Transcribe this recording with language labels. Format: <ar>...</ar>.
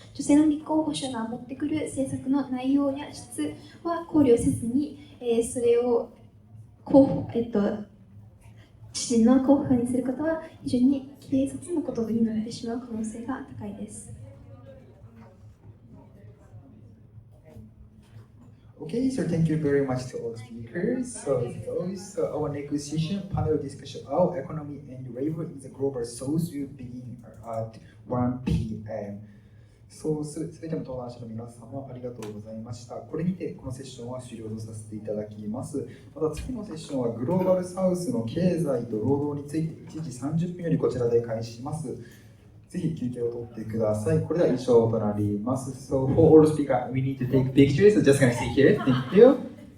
<ja>女性の立候補者が持ってくる政策の内容や質は考慮せずに、それを知事の候補にすることは非常に軽率なことになってしまう可能性が高いです。</ja> <en>Okay, so thank you very much to all speakers. So our next session, panel discussion, our economy and labor in the global south will begin at 1 p.m.</en> <ja>そうすべての登壇者の皆様ありがとうございました。これにてこのセッションは終了とさせていただきます。また次のセッションはグローバルサウスの経済と労働について1時30分よりこちらで開始します。ぜひ休憩を取ってください。これでは以上となります。</ja> <en>So for all speakers, we need to take pictures. So just gonna see here. Thank you.</en>